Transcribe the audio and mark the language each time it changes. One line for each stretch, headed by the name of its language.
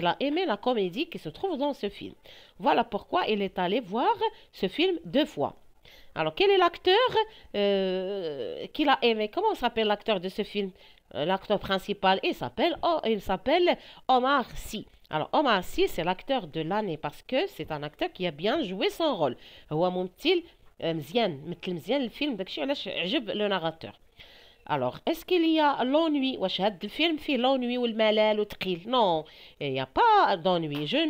French: Il a aimé la comédie qui se trouve dans ce film. Voilà pourquoi il est allé voir ce film 2 fois. Alors, quel est l'acteur qu'il a aimé? Comment s'appelle l'acteur de ce film? L'acteur principal, il s'appelle Omar Sy. Alors, Omar Sy, c'est l'acteur de l'année parce que c'est un acteur qui a bien joué son rôle.
Arabic: هو ممثل مزيان مثل مزيان الفيلم داكشي علاش عجب le narrateur.
French: Alors, est-ce qu'il y a l'ennui?
Arabic: واش هاد الفيلم فيه
French: l'ennui
Arabic: والملل وثقيل؟
French: Non, il n'y a pas d'ennui.